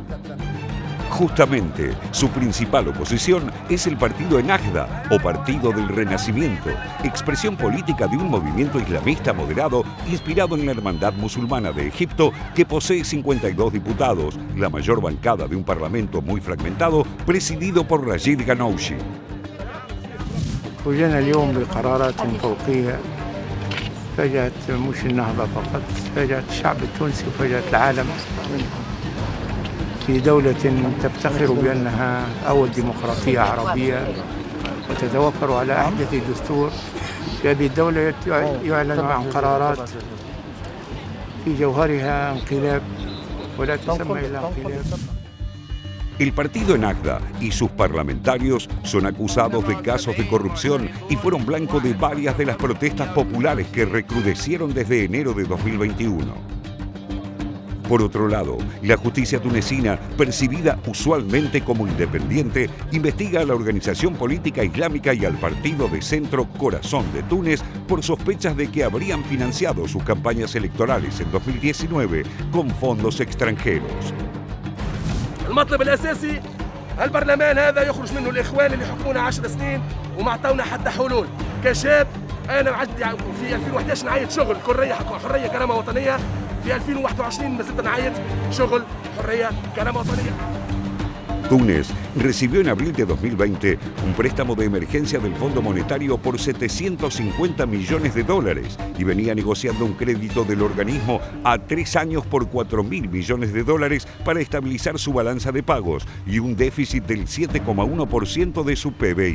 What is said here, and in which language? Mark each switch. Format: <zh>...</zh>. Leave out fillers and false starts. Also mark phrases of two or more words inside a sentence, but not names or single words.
<es>Justamente, su principal oposición es el partido Ennahda, o Partido del Renacimiento, expresión política de un movimiento islamista moderado inspirado en la Hermandad Musulmana de Egipto, que posee 52 diputados, la mayor bancada de un parlamento muy fragmentado, presidido por Rachid Ghannouchi.</es> <ar>وجينا اليوم بقرارات فوقية فاجأت مش النهضة فقط، فاجأت الشعب التونسي وفاجأت العالم في دولة تفتخر بأنها أول ديمقراطية عربية وتتوفر على أحدث دستور. في هذه الدولة يعلن عن قرارات في جوهرها انقلاب ولا تسمى إلا انقلاب.</ar> <es>El partido Ennahda y sus parlamentarios son acusados de casos de corrupción y fueron blanco de varias de las protestas populares que recrudecieron desde enero de 2021. Por otro lado, la justicia tunecina, percibida usualmente como independiente, investiga a la organización política islámica y al partido de centro Corazón de Túnez por sospechas de que habrían financiado sus campañas electorales en 2019 con fondos extranjeros.</es> <ar>المطلب الأساسي البرلمان هذا يخرج منه الإخوان اللي حكمونا 10 سنين وما عطونا حتى حلول. كشاب أنا عندي في 2011 نعيط شغل حرية كرامة وطنية. في 2021 ما زلت نعيط شغل حريه كرامه وطنيه.</ar> <es>Túnez recibió en abril de 2020 un préstamo de emergencia del Fondo Monetario por $750 millones y venía negociando un crédito del organismo a 3 años por $4.000 millones para estabilizar su balanza de pagos y un déficit del 7,1% de su PBI.</es>